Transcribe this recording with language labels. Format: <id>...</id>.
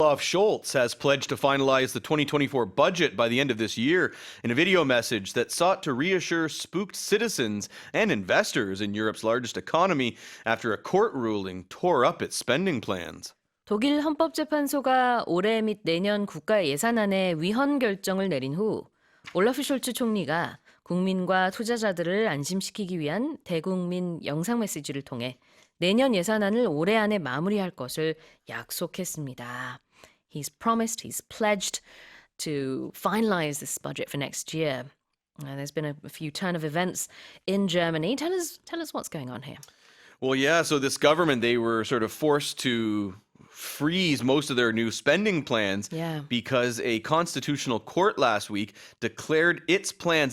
<en>Olaf Scholz has pledged to finalize the 2024 budget by the end of this year in a video message that sought to reassure spooked citizens and investors in Europe's largest economy after a court ruling tore up its spending plans.</en> <ko>독일 헌법재판소가 올해 및 내년 국가 예산안에 위헌 결정을 내린 후 올라프 숄츠 총리가 국민과 투자자들을 안심시키기 위한 대국민 영상 메시지를 통해 내년 예산안을 올해 안에 마무리할 것을 약속했습니다.</ko> <en>He's pledged to finalize this budget for next year. There's been a few turn of events in Germany. Tell us what's going on here. Well, yeah, so this government, they were sort of forced to freeze most of their new spending plans because a constitutional court last week declared its plans.</en>